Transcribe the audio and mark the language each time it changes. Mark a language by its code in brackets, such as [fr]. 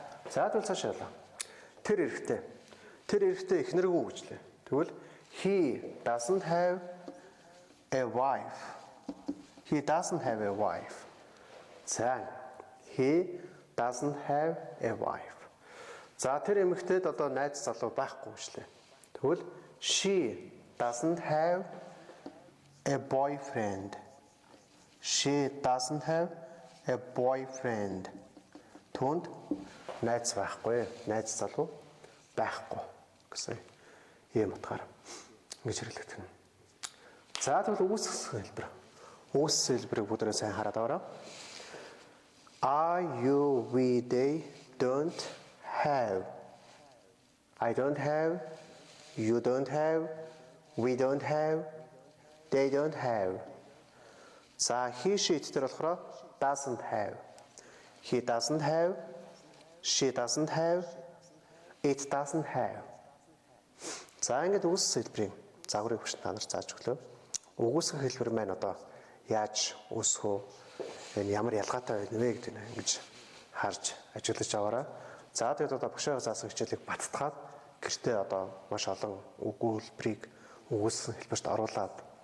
[mn] За тэгвэл цаашаалаа. Тэр эрэгтэй эхнэргүй гэж лээ. Тэгвэл [en] he doesn't have a wife. He doesn't have a wife. За he doesn't have a wife. [mn] За тэр эмэгтэйд одоо найз залуу байхгүй гэж лээ. Тэгвэл [en] she doesn't have a boyfriend. She doesn't have a boyfriend. [mn] Түүнд найз байхгүй, найз залуу байхгүй гэсэн ийм утгаар ингэж хэрэглэгдэх нь. За тэгвэл үгүйсгэх хэлбэр. Үгүйсгэх хэлбэрийг бүгдээ сайн хараад аваарай. [en] I, you, we, they don't have. I don't have, you don't have, we don't have, they don't have. За he, she [mn] дээр болохоор [en] doesn't have. He doesn't have, she doesn't have, it doesn't have. [mn] За ингээд үгүйсгэх хэлбэрийн загварыг хүчин та нарт зааж өглөө. Үгүйсгэх хэлбэр маань одоо яаж үүсэх вэ? Энэ ямар ялгаатай байна вэ гэдэг нь ингэж харж ажиглаж аваарай. За тэгээд одоо багшаа заасан хичээлийг баттгаад гэртээ одоо маш олон үг үйлбэрийг үгүйсгэх хэлбэрт оруулаад